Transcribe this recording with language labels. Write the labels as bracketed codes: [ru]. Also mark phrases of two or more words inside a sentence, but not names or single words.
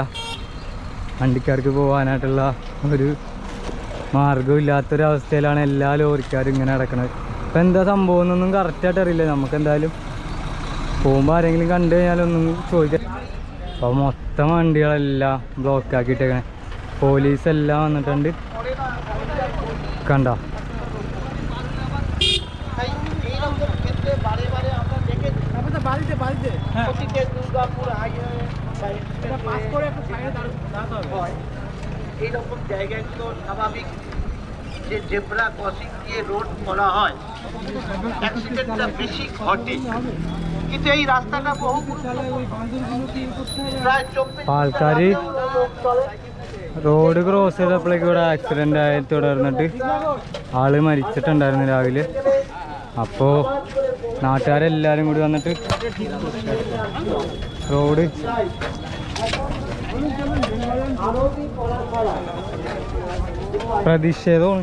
[ml] വണ്ടിക്കാർക്ക് പോകാനായിട്ടുള്ള ഒരു മാർഗ്ഗമില്ലാത്തൊരവസ്ഥയിലാണ് എല്ലാ ലോറിക്കാരും ഇങ്ങനെ നടക്കുന്നത്. ഇപ്പം എന്താ സംഭവം എന്നൊന്നും കറക്റ്റായിട്ട് അറിയില്ല. നമുക്ക് എന്തായാലും പോകുമ്പോൾ ആരെങ്കിലും കണ്ടു കഴിഞ്ഞാലൊന്നും ചോദിക്കാം. അപ്പോൾ മൊത്തം വണ്ടികളെല്ലാം ബ്ലോക്ക് ആക്കിയിട്ടേക്കണേ. പോലീസെല്ലാം വന്നിട്ടുണ്ട്. കണ്ടോ? [bn] এইরকম জায়গাগুলো স্বাভাবিক যে [en] zebra crossing [bn] দিয়ে রোড করা হয়, অ্যাক্সিডেন্টটা বেশি ঘটে। কিন্তু এই রাস্তাটা বহু প্রায় 24 [ml] ആൾക്കാർ [en] road cross [ml] ചെയ്തപ്പോഴേക്കും ഇവിടെ ആക്സിഡൻ്റ് ആയി തുടർന്നിട്ട് ആള് മരിച്ചിട്ടുണ്ടായിരുന്നു രാവിലെ. അപ്പോൾ നാട്ടുകാരെല്ലാവരും കൂടി വന്നിട്ട് റോഡ് പ്രതിഷേധമാണ്.